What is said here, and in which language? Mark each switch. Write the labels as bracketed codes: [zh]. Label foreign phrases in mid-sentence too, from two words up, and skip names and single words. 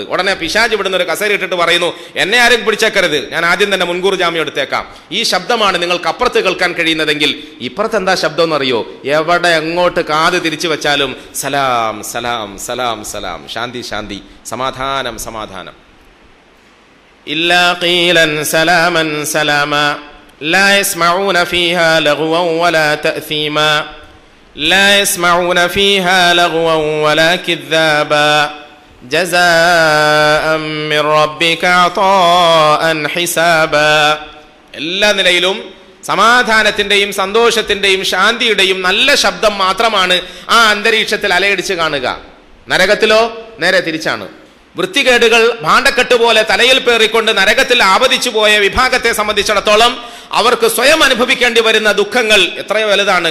[ml] ഉടനെ പിശാച് ഇവിടുന്ന് ഒരു കസേര ഇട്ടിട്ട് പറയുന്നു, എന്നെ ആരും പിടിച്ചേക്കരുത്, ഞാൻ ആദ്യം തന്നെ മുൻകൂർ ജാമ്യം എടുത്തേക്കാം. ഈ ശബ്ദമാണ് നിങ്ങൾക്ക് അപ്പുറത്ത് കേൾക്കാൻ കഴിയുന്നതെങ്കിൽ ഇപ്പുറത്ത് എന്താ ശബ്ദം എന്നറിയോ? എവിടെ എങ്ങോട്ട് കാത് തിരിച്ചു വെച്ചാലും സലാം സലാം സലാം സലാം, ശാന്തി ശാന്തി, സമാധാനം സമാധാനം. [ar] إلا قيلا سلاما سلاما لا يسمعون فيها لغوا ولا تأثيما لا يسمعون فيها لغوا ولا كذابا جزاء من ربك عطاء حسابا. [ml] എല്ലാ നിലയിലും സമാധാനത്തിന്റെയും സന്തോഷത്തിന്റെയും ശാന്തിയുടെയും നല്ല ശബ്ദം മാത്രമാണ് ആ അന്തരീക്ഷത്തിൽ അലയടിച്ച് കാണുക. നരകത്തിലോ നേരെ തിരിച്ചാണ്. വൃത്തികേടുകൾ ഭാണ്ഡക്കെട്ട് പോലെ തലയിൽ പേറിക്കൊണ്ട് നരകത്തിൽ ആപതിച്ചു പോയ വിഭാഗത്തെ സംബന്ധിച്ചിടത്തോളം അവർക്ക് സ്വയം അനുഭവിക്കേണ്ടി വരുന്ന ദുഃഖങ്ങൾ എത്രയോ വലുതാണ്.